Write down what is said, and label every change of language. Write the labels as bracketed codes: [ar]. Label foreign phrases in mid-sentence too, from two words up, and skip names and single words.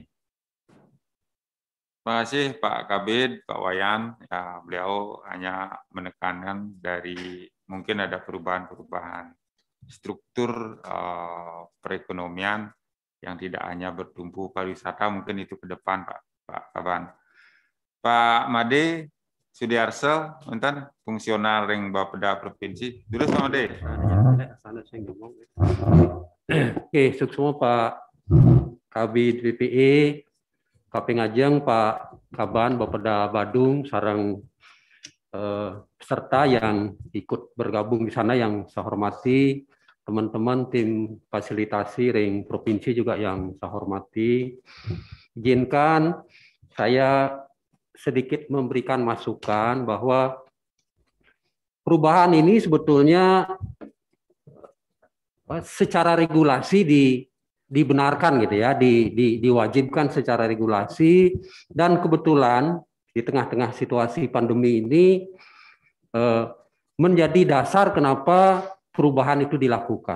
[id] Terima kasih Pak Kabid, Pak Wayan. Ya, beliau hanya menekankan dari mungkin ada perubahan-perubahan struktur perekonomian yang tidak hanya bertumpu pariwisata, mungkin itu ke depan Pak Kaban. Pak Made Sudiarso, enten fungsional ring Bapeda Provinsi. Dulu sama Made. Oke, sukses Pak Kabid BPE, Kaping Ajeng, Pak Kaban, Bapeda Badung, sarang peserta yang ikut bergabung di sana yang saya hormati, teman-teman tim fasilitasi ring provinsi juga yang saya hormati. Izinkan saya sedikit memberikan masukan bahwa perubahan ini sebetulnya secara regulasi dibenarkan gitu ya, diwajibkan secara regulasi, dan kebetulan di tengah-tengah situasi pandemi ini menjadi dasar kenapa perubahan itu dilakukan.